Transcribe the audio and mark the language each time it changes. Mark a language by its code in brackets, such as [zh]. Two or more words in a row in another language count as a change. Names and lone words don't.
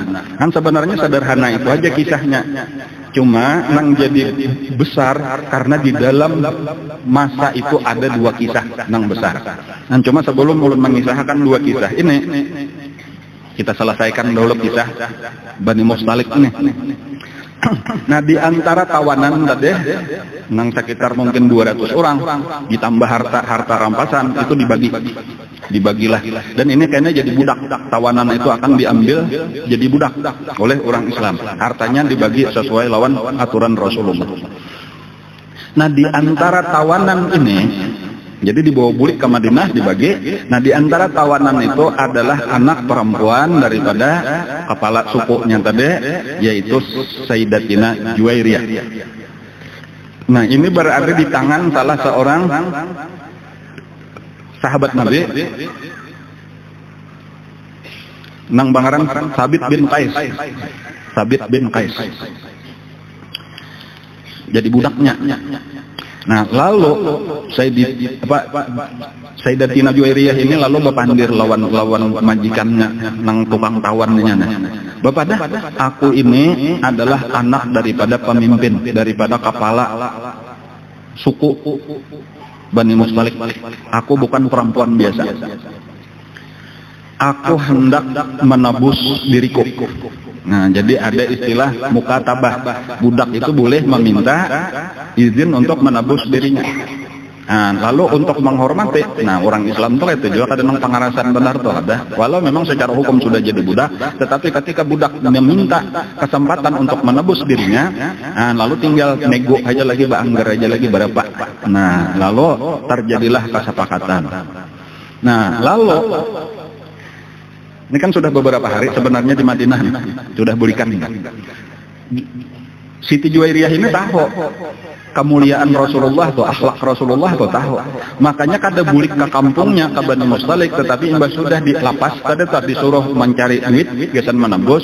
[bjn] Kan sebenarnya sederhana itu aja kisahnya. Cuma nang jadi besar karena di dalam masa itu ada 2 kisah nang besar. Nah, cuma sebelum ulun mengisahkan 2 kisah ini, kita selesaikan dulu kisah Bani Mustalik ini. Nah, di antara tawanan tadi nang sekitar mungkin 200 orang ditambah harta rampasan itu dibagilah, dan ini kayaknya jadi budak. Tawanan itu akan diambil jadi budak oleh orang Islam, hartanya dibagi sesuai lawan aturan Rasulullah. Nah, di antara tawanan ini jadi dibawa bulik ke Madinah dibagi. Nah, di antara tawanan itu adalah anak perempuan daripada kepala sukunya tadi, yaitu Sayyidatina Juwairiyah. Nah, ini berada di tangan salah seorang sahabat Nabi nang bangaran Sabit bin Qais. Sabit bin Qais jadi budaknya. Nah, lalu Sayyidatina Juwairiyah ini lalu bepandir lawan majikannya nang tukang tawannya. Bapak dah, aku ini adalah anak daripada pemimpin, daripada kepala suku Bani Mustalik. Aku bukan perempuan biasa. Aku hendak menebus diriku. Nah, jadi ada istilah mukatabah. Budak itu boleh meminta izin untuk menebus dirinya. Nah, lalu untuk menghormati, nah orang Islam itu juga ada nang pengarasan benar tuh ada. Walau memang secara hukum sudah jadi budak, tetapi ketika budak meminta kesempatan untuk menebus dirinya, nah, lalu tinggal nego aja lagi, baanggar aja lagi berapa. Nah, lalu terjadilah kesepakatan. Nah, lalu ini kan sudah beberapa hari sebenarnya di Madinah nih, sudah bulikan nih. Siti Juwairiyah ini tahu kemuliaan Rasulullah tuh, akhlak Rasulullah tuh tahu. Makanya kada bulik ke kampungnya ke Bani Mustalik, tetapi imbas sudah dilapas, kada tak disuruh mencari duit, gesan menembus.